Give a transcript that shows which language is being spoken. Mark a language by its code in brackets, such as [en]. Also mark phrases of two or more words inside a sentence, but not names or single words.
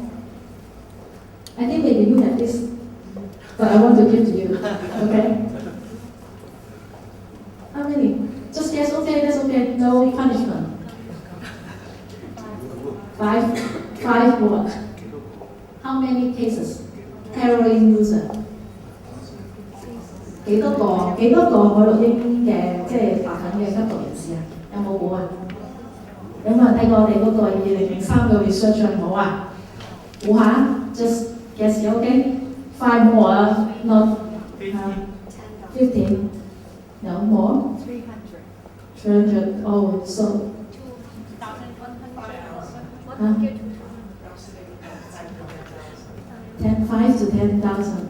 [en] I think maybe you have this, but I want to give to you. Okay. How many? Just guess. Okay, that's okay. No punishment. Five more. How many cases? Heroin user. [yue] 幾多個海洛英嘅即係白緊嘅吸毒人士啊？有冇估啊？有冇人睇過我哋嗰個2003嘅 research 有冇啊？ [en] 估下 ，just guess okay. 5 more, not 15. No more. 300. Oh, so. 5 to 10,000.